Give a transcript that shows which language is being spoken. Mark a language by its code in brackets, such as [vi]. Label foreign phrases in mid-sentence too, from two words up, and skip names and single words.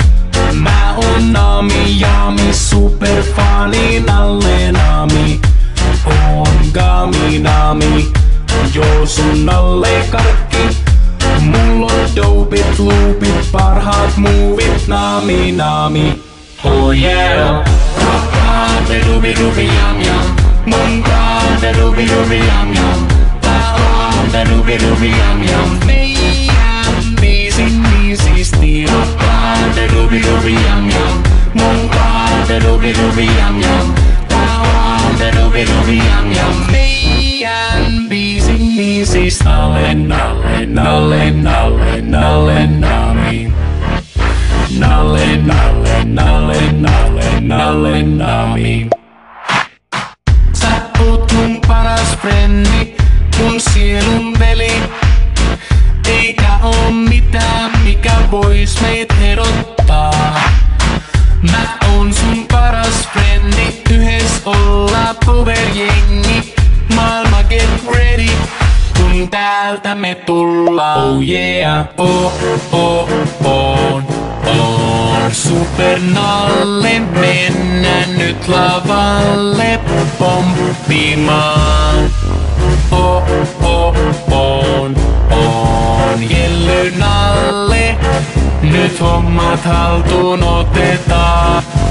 [fi] Mä oon Nami Jami, superfani Nalle Nami. Oon Gami Nami, joo sun Nalle Karkki. Mulla on dopit, loopit, parhaat movit, Nami Nami. [en] Oh yeah. [fi] Kaappaate rubi rubi jam jam, mun kaappaate rubi rubi jam jam. Kaappaate rubi rubi jam jam, meidän biisin biisisti. Kaappaate rubi rubi jam jam, mun kaappaate rubi rubi jam jam. Kaappaate rubi rubi jam jam, meidän biisin biisisti. Nalle, Nalle, Nalle, Nalle, Nalle Nami. Nalle, Nalle, Nalle, Nalle, Nalle Nami. Sä oot mun paras frendi, mun sielun veli. Eikä oo mitään, mikä vois meit erottaa. Mä oon sun paras frendi, yhes olla powerjengi. Maailma [en] get ready, [fi] kun täältä me tullaan. [en] Oh yeah, oh, oh, oh. [fi] On Super Nalle, mennään nyt lavalle pomppimaan. Oh, oh, on Jelly Nalle, nyt hommat haltuun otetaan.